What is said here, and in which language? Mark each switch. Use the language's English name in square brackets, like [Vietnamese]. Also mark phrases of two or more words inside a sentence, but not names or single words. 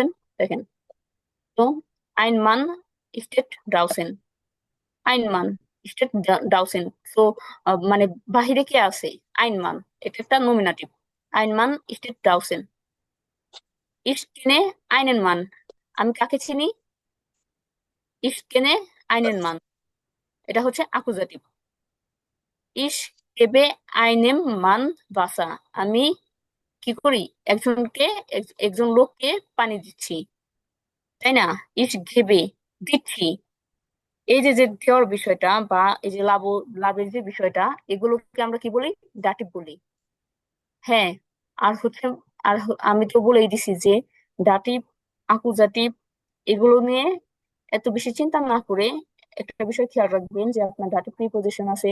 [German] দেখেন, তো ein Mann steht draußen, ein Mann steht draußen. [Bangla] তো মানে বাহিরে কে আছে? [German] ein Mann, [Bangla] এটা একটা নমিনাটিভ। [German] Ein Mann steht draußen. Ich kenne einen Mann, [Bangla] আমি কাকে চিনি? [German] Ich kenne einen Mann, [Bangla] এটা হচ্ছে অ্যাকুজাটিভ। [German] Ich gebe einem Mann Wasser, [Bangla] আমি কি করি? একজনকে, একজন লোককে পানি দিচ্ছি, তাই না? [German] Ich gebe, [Bangla] দিচ্ছি। এই যে যে দেওয়ার বিষয়টা বা এই যে লাভের যে বিষয়টা, এগুলোকে আমরা কি বলি? ডাটিভ বলি। হ্যাঁ। আর হচ্ছে, আমি তো বলেই দিছি যে ডাটিভ, আকুজাটিভ এগুলো নিয়ে এত বেশি চিন্তা না করে একটা বিষয় খেয়াল রাখবেন, যে আপনার ডাটিভ প্রিপোজিশন আছে।